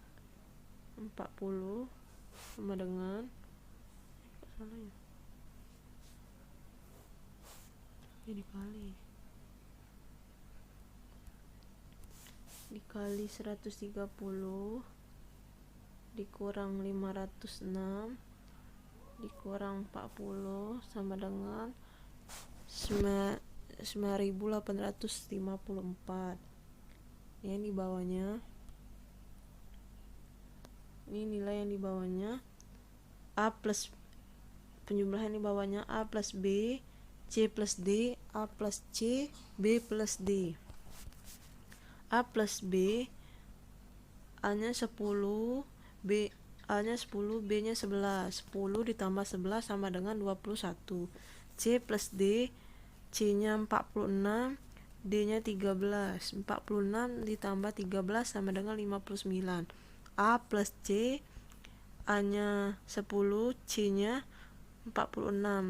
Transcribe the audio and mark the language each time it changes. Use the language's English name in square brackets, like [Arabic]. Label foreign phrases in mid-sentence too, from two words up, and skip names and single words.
[Indonesian] 40 sama dengan dikali 130 dikurang 506 dikurang 40 sama dengan 9.854. Ini di bawahnya. Ini nilai yang di bawahnya. A plus penjumlahan di bawahnya A plus B, C plus D, A plus C, B plus D. A plus B, A-nya 10, B A-nya 10, B-nya 11. 10 ditambah 11 sama dengan 21. C plus D, C-nya 46, D-nya 13. 46 ditambah 13 sama dengan 59. A plus C, A-nya 10, C-nya 46.